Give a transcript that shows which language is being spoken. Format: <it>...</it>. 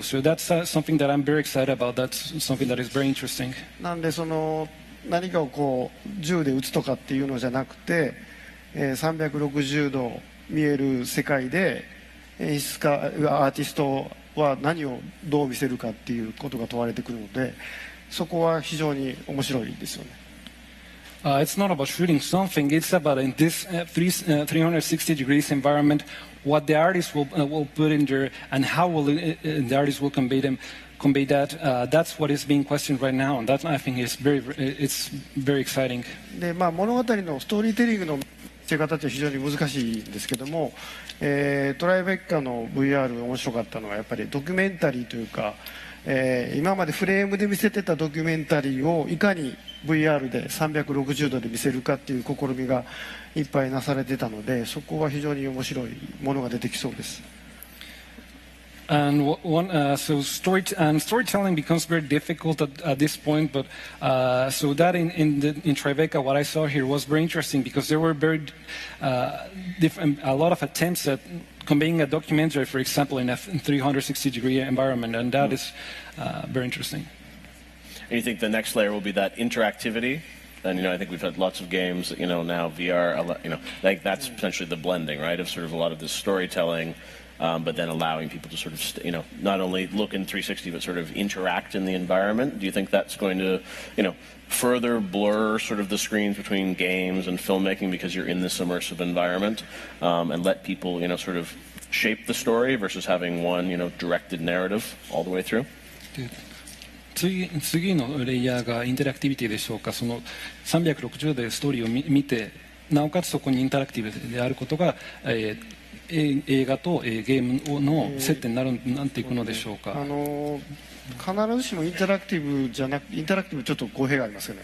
<en>So that's something that I'm very excited about. That's something that is very interesting.</en> <ja>なんでその何かをこう銃で撃つとかっていうのじゃなくて、360度見える世界で演出家、アーティストは何をどう見せるかっていうことが問われてくるので、そこは非常に面白いですよね。</ja> <en>It's not about shooting something. It's about in this 360 degrees environment, what the artist will put in there, and how the artist will convey that. That's what is being questioned right now, and that I think is it's very exciting.</en> <ja>で、物語のストーリーテリングの見せ方って非常に難しいんですけども、トライベッカの VR 面白かったのはやっぱりドキュメンタリーというか、今までフレームで見せてたドキュメンタリーをいかに VR で360度で見せるかっていう試みがいっぱいなされてたので、そこは非常に面白いものが出てきそうです。</ja> <en>And so storytelling becomes very difficult at this point. But so that in Tribeca, what I saw here was very interesting because there were very different, a lot of attempts at conveying a documentary, for example, in a 360-degree environment, and that is very interesting. And you think the next layer will be that interactivity? And I think we've had lots of games, now VR, like that's potentially the blending, right, of sort of a lot of this storytelling. But then allowing people to sort of, not only look in 360, but sort of interact in the environment. Do you think that's going to, further blur sort of the screens between games and filmmaking because you're in this immersive environment, and let people, sort of shape the story versus having one, directed narrative all the way through?</en> <ja>次のレイヤーがインタラクティビティでしょうか。その360度でストーリーを見て、なおかつそこにインタラクティブであることが、映画とゲームの接点になっていくのでしょうか。必ずしもインタラクティブじゃなく、インタラクティブちょっと語弊がありますよね。</ja>